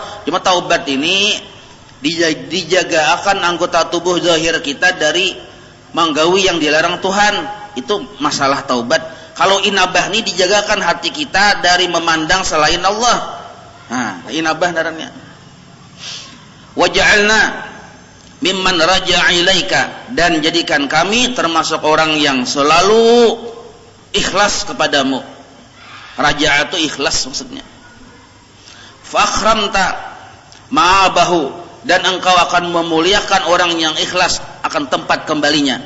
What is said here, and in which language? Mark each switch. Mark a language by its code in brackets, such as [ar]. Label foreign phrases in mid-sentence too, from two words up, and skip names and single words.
[id] Cuma taubat ini dijaga akan anggota tubuh zahir kita dari menggawi yang dilarang Tuhan. Itu masalah taubat. Kalau inabah ini dijagakan hati kita dari memandang selain Allah. Nah, inabah darahnya. [ar] واجعلنا ممن رجع إليك, [id] dan jadikan kami termasuk orang yang selalu ikhlas kepadamu. Raja'a itu ikhlas maksudnya. [ar] فأكرمت مآبه, [id] dan engkau akan memuliakan orang yang ikhlas akan tempat kembalinya.